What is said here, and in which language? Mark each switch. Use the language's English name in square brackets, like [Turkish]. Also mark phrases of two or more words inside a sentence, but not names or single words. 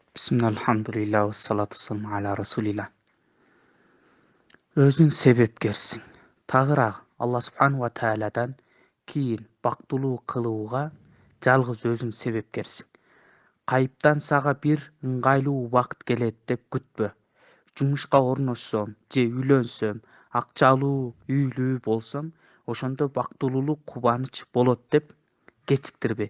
[Arabic] بسم الله الرحمن الرحيم. والصلاة والسلام على رسول الله. [Kyrgyz] Өзің себепкерсің. Тағырақ Алла [Arabic] سبحانه وتعالى [Kyrgyz] кейін бактылуу кылууга жалгыз өзің себепкерсің. Кайыптан сага бир ыңгайлуу убакыт келет деп күтпө. Жумушка орношсом же үйлөнсөм, акчалуу, үйлүү болсом, ошондо бактылуулук кубаныч болот деп кечиктирбе.